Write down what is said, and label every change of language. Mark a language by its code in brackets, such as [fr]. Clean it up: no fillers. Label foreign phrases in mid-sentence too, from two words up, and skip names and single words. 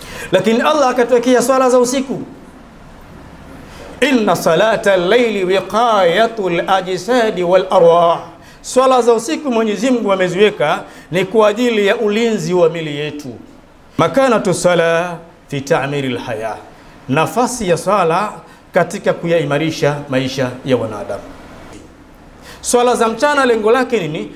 [sw] Lakini Allah akatuwekea swala za usiku. [ar] إن صلاة الليل وقاية الأجساد والأرواح. [sw] Swala za usiku Mwenyezi Mungu ameziweka ni kwa ajili ya ulinzi wa mili yetu. [ar] مكانة الصلاة في تعمير الحياة. [sw] Nafasi ya swala katika kuyaimarisha maisha ya wanadamu. Swala za mchana lengo lake nini?